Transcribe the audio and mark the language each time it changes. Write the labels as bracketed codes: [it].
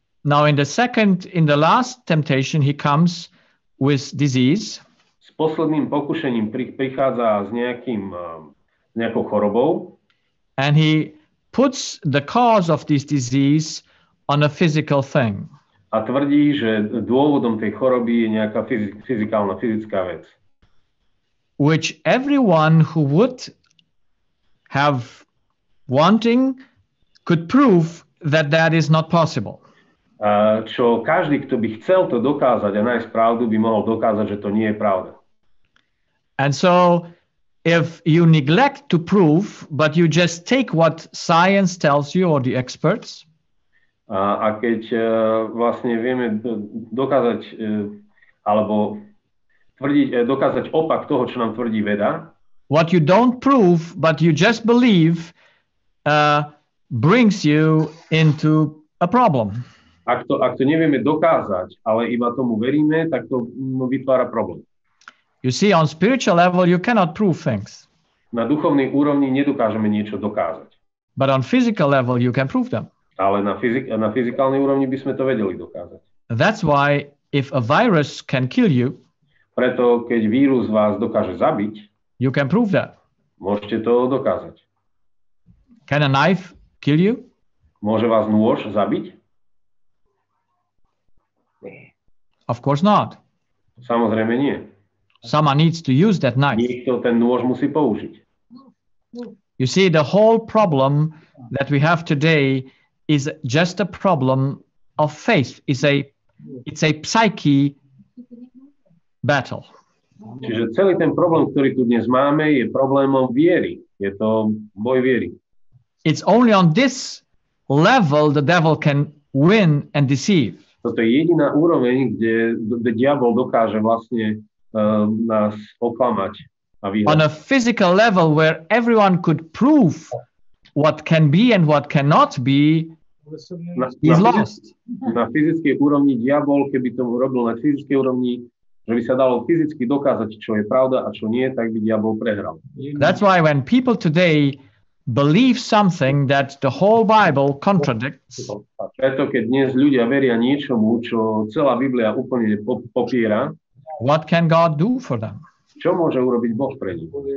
[en] Now in the last temptation, he comes with disease. [sk] S posledným pokušením prichádza s nejakou chorobou. [en] And he puts the cause of this disease on a physical thing. [sk] A tvrdí, že dôvodom tej choroby je nejaká fyzická vec. [en] Which everyone who would have wanting could prove that is not possible. [sk] Čo každý, kto by chcel to dokázať a nájsť pravdu, by mohol dokázať, že to nie je pravda. [en] And so if you neglect to prove, but you just take what science tells you or the experts, [sk] a keď vlastne vieme dokázať alebo dokázať opak toho, čo nám tvrdí veda, [en] what you don't prove, but you just believe, brings you into a problem. [sk] Ak to nevieme dokázať, ale iba tomu veríme, tak to vytvára problém. [en] You see, on spiritual level, you cannot prove things. [sk] Na duchovnej úrovni nedokážeme niečo dokázať. [en] But on physical level, you can prove them. [sk] Ale na fyzikálnej úrovni by sme to vedeli dokázať. [en] That's why if a virus can kill you, [sk] preto keď vírus vás dokáže zabiť, [en] you can prove that. [sk] Môžete to dokázať. [en] Can a knife kill you? [sk] Môže vás nôž zabiť? [en] Of course not. [sk] Samozrejme nie. [en] Someone needs to use that knife. [sk] Niekto ten nôž musí použiť. [en] You see, the whole problem that we have today is just a problem of faith. It's a psyche battle. [sk] Čiže celý ten problém, ktorý tu dnes máme, je problémom viery. Je to boj viery. [en] It's only on this level the devil can win and deceive. [sk] Toto je jediná úroveň, kde diabol dokáže vlastne nás oklamať a vyhrať. [en] On a physical level where everyone could prove what can be and what cannot be, he's lost. [sk] Na fyzickej úrovni diabol, keby to robil na fyzickej úrovni, že by sa dalo fyzicky dokázať, čo je pravda a čo nie, tak by diabol prehral. [en] That's why when people today believe something that the whole Bible contradicts, [sk] preto keď dnes ľudia veria niečomu, čo celá Biblia úplne popiera, [en] what can God do for them? [sk] Čo môže urobiť Boh pre nich?